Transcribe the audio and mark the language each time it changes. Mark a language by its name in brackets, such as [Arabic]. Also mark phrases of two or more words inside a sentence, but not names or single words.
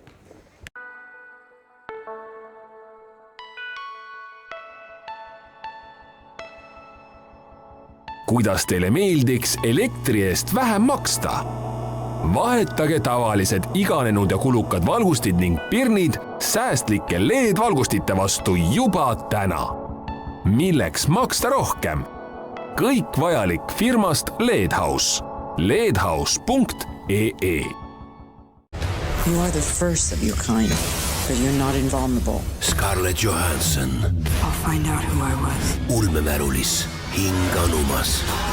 [Estonian] Kuidas teile meeldiks elektri eest vähem maksta? Vahetage tavalised iganenud ja kulukad valgustid ning pirnid säästlike LED-valgustite vastu juba täna. Milleks maksta rohkem? Kõik vajalik firmast LED-House. ledhouse.ee. [English] You are the first of your kind, but you're not invulnerable. Scarlett Johansson. I'll find out who I was. [Estonian] Ulmemärulis hing anumas.